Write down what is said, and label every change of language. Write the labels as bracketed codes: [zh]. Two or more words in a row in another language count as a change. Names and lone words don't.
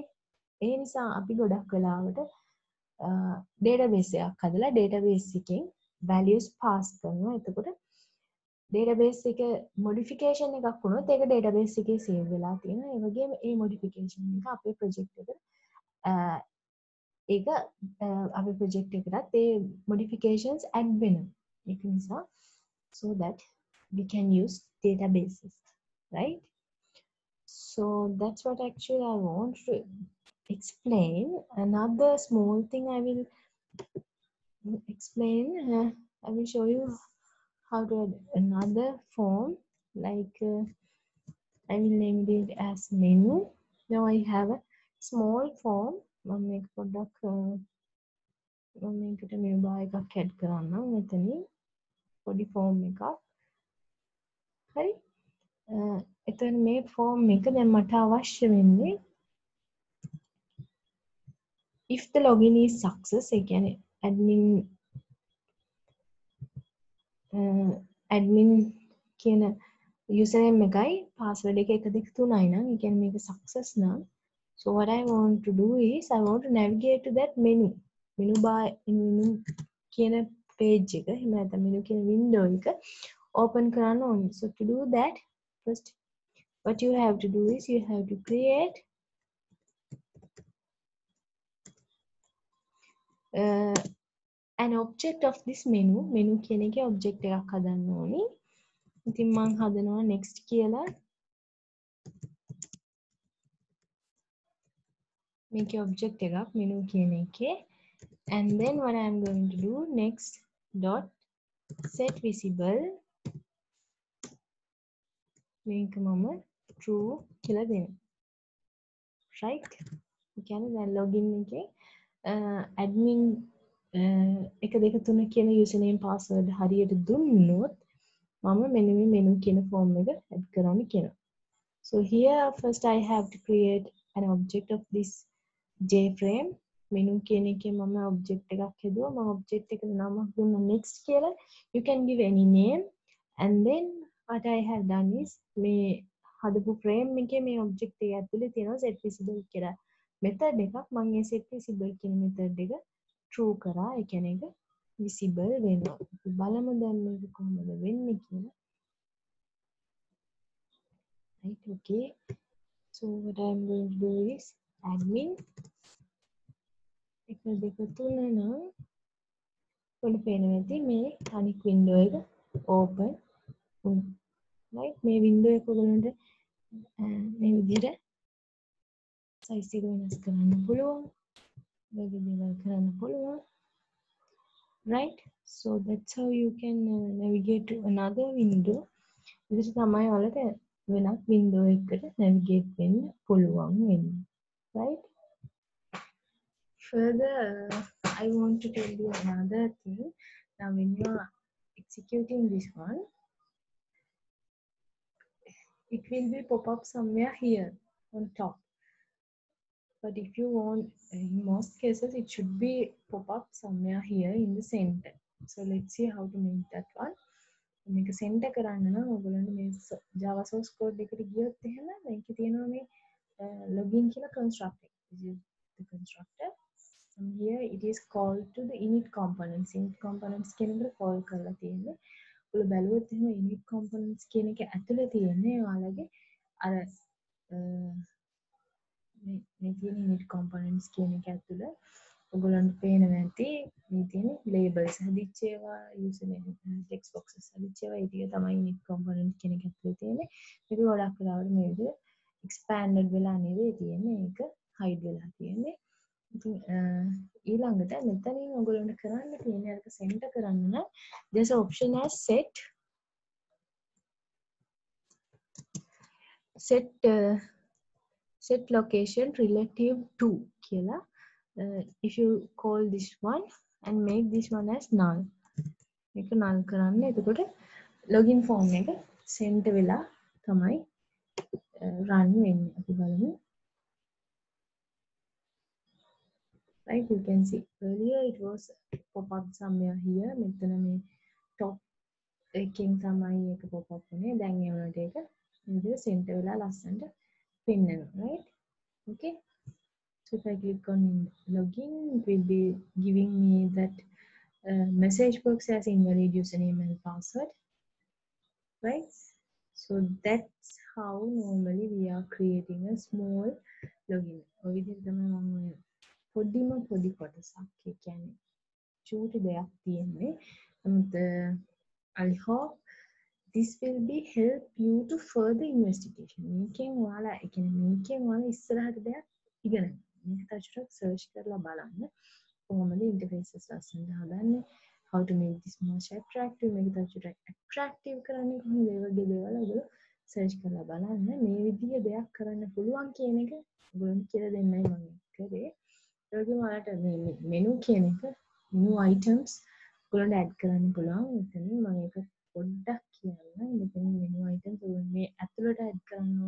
[si] ඒ නිසා අපි ගොඩක් වෙලාවට database එකක් හදලා database එකෙන් [en] values pass [si] කරනවා. එතකොට database එක modification එකක් වුණොත් ඒක database එකේ save වෙලා තියෙනවා. ඒ වගේම ඒ modification එක අපේ project එකට ඒක අපේ project එකටත් ඒ modifications add වෙනවා. ඒක නිසා [en] so that we can use databases, right? So that's what actually I want to explain. Another small thing I will explain, I will show you how to add another form, like I will name it as menu. Now I have a small form. I'll make product [si] මම මේකට [en] menu bar [si] එකක් add කරන්නම් මෙතනින් පොඩි form එකක්. හරි? එතන මේ form එක දැන් මට අවශ්‍ය වෙන්නේ [en] if the login is success, [si] ඒ කියන්නේ admin කියන username එකයි password එක 1 2 3යි නම් ඒ කියන්නේ මේක success නම් [en] so what I want to do is I want to navigate to that menu bar [si] කියන page එක එහෙම නැත්නම් menu කියන window එක open කරන්න ඕනේ. [en] So to do that first what you have to do is you have to create an object of this menu [si] කියන එකේ object එකක් හදන්න ඕනි. ඉතින් මම හදනවා next කියලා. මේකේ object එකක් menu කියන එකේ. [en] And then what I am going to do next dot set visible [si] මේක මම true කියලා දෙනවා. right? ඒ කියන්නේ දැන් login එකේ admin 1 2 3 කියන [en] username password [si] හරියට දුන්නොත් මම මෙන්න මේ menu කියන form එක add කරන්න කියනවා. [en] So here first I have to create an object of this JFrame. [si] menu කියන එකේ මම object එකක් හදුවා. මම object එකට නමක් දුන්නා next කියලා. [en] You can give any name and then what I have done is [si] මේ හදපු frame එකේ මේ object එක ඇතුලේ තියෙනවා [en] set visible [si] කියලා method එකක්. මම මේ [en] set visible [si] කියන method එක true කරා. ඒ කියන්නේ ඒක visible වෙනවා. බලමු දැන් මේක කොහොමද වෙන්නේ කියලා. right, okay. So what I'm going to do is admin 1 2 3 නම් පොඩි පේනවා ඇති මේ අනික් window එක open වුණා. right, මේ window එක ඔයගොල්ලන්ට මේ විදිහට size එක වෙනස් කරන්න පුළුවන්. වගේ දේවල් කරන්න පුළුවන්. [en] right, so that's how you can navigate to another window. [si] විදිහට තමයි ඔයාලට වෙනත් window එකකට navigate වෙන්න පුළුවන් වෙන්නේ. [en] right. Further, I want to tell you another thing. Now, when you are executing this one, it will be pop up somewhere here on top. But if you want, in most cases, it should be pop up somewhere here in the center. So let's see how to make that one. [si] මේක සෙන්ටර් කරන්න නම් ඔයගොල්ලන්ට මේ [en] Java source code [si] එකට ගියොත් එහෙම මේකේ තියෙනවා මේ login කියලා constructor. [en] This is the constructor. And here it is called to the init components. Init components [si] කියන එකට call කරලා තියෙන්නේ. ඔයගොල්ලෝ බැලුවොත් එහෙම [en] init components [si] කියන එක ඇතුලේ තියෙන්නේ ඔයාලගේ අර මේ තියෙන [en] init components [si] කියන එක ඇතුළේ ඔයගොල්ලන්ට පේනවා ඇති මේ තියෙන labels හදිච්ච ඒවා [en] username text boxes [si] හදිච්ච ඒවා ඒ ටික තමයි [en] init component [si] කියන එක ඇතුලේ තියෙන්නේ. මේක ගොඩක් වෙලාවට මේ විදිහට expanded වෙලා නෙවෙයි තියෙන්නේ. ඒක hide වෙලා තියෙන්නේ. ඉතින් ඊළඟට මෙතනින් ඔයගොල්ලන්ට කරන්න තියෙන්නේ අරක center කරන්න නම් [en] there's an option as set location relative to [si] කියලා. [en] If you call this one and make this one as null [si] මේක null කරන්න. එතකොට login form එක send වෙලා තමයි run වෙන්නේ. අපි බලමු. [en] Right, you can see earlier it was pop up somewhere here. [si] මෙතන මේ top එකකින් තමයි ඒක [en] pop up [si] වුනේ. දැන් ඒ වුණාට ඒක විදිහට center වෙලා ලස්සනට පෙන්නනවා. [en] Right? Okay. So if I click on login, it will be giving me that message box as invalid username and password. Right? So that's how normally we are creating a small login. [si] ඔය විදිහට තමයි මම පොඩිම පොඩි කොටසක් ඒ කියන්නේ චූටි දෙයක් තියෙන්නේ. [en] නමුත් I hope this will be help you to further investigation. [si] මේකෙන් ඔයාලා ඒ කියන්නේ මේකෙන් ඔයාලා ඉස්සරහට දෙයක් ඉගෙන ගන්න. මේක තාචුරක් සර්ච් කරලා බලන්න. කොහොමද interfaces ලස්සනට හදන්නේ? [en] How to make this more attractive. [si] මේක තාචුරක් attractive කරන්නේ කොහොමද? ඒ වගේ දේවල් ඔයගොල්ලෝ සර්ච් කරලා බලන්න. මේ විදිහේ දෙයක් කරන්න පුළුවන් කියන එක ඔයගොල්ලන්ට කියලා දෙන්නයි මම කරේ. ඒ වගේම ඔයාලට මේ menu කියන එක [en] menu items [si] ඔයගොල්ලන්ට add කරන්න පුළුවන්. එතනින් මම ඒක පොඩ්ඩක් කියන්නම්. මෙතන [en] menu items [si] ඔයගොල්ලෝ මේ ඇතුළට add කරන්න ඕන.